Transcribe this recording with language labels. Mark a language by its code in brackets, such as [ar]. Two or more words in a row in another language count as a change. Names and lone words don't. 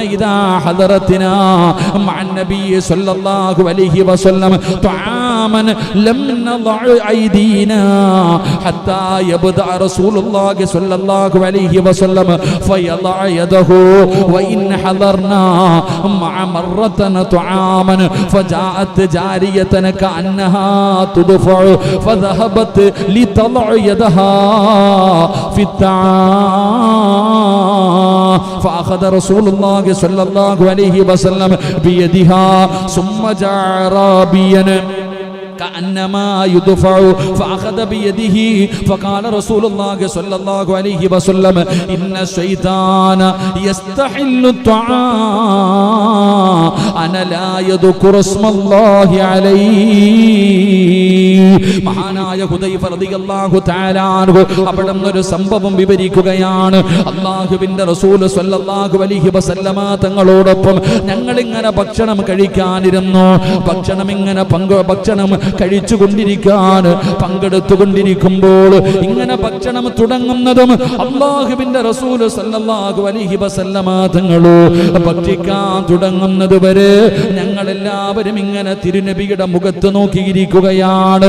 [ar] إذا حضرتنا مع النبي صلى الله عليه وسلم طعاما لم نضع أيدينا حتى يبدأ رسول الله صلى الله عليه وسلم فيضع يده وإن حضرنا معه مرة طعاما فجاءت جارية كأنها تدفع فذهبت لتضع يدها في الطعام فأخذ رسول الله صلى الله عليه وسلم بيدها ثم جاء أعرابيا كأنما يدفع فأخذ بيده فقال رسول الله صلى الله عليه وسلم إن الشيطان يستحل الطعام أنا لا يذكر اسم الله عليه. [ml] മഹാനായ ഹുദൈഫ [ar] رضي الله تعالى عنه [ml] അവിടുന്ന് ഒരു സംഭവം വിവരിക്കുകയാണ്. അല്ലാഹുവിന്റെ റസൂൽ [ar] صلى الله عليه وسلم [ml] തങ്ങളോടൊപ്പം ഞങ്ങൾ ഇങ്ങനെ ഭക്ഷണം കഴിക്കാനിരുന്നു. ഭക്ഷണം കഴിച്ചുകൊണ്ടിരിക്കാൻ പങ്കെടുത്തുകൊണ്ടിരിക്കുമ്പോൾ ഇങ്ങനെ ഭക്ഷണം തുടങ്ങുന്നതും അല്ലാഹുവിന്റെ റസൂൽ [ar] صلى الله عليه وسلم [ml] തങ്ങൾ ഭക്ഷിക്കാൻ തുടങ്ങുന്നത് വരെ ഞങ്ങളെല്ലാവരും ഇങ്ങനെ തിരുനബിയുടെ മുഖത്ത് നോക്കിയിരിക്കുകയാണ്.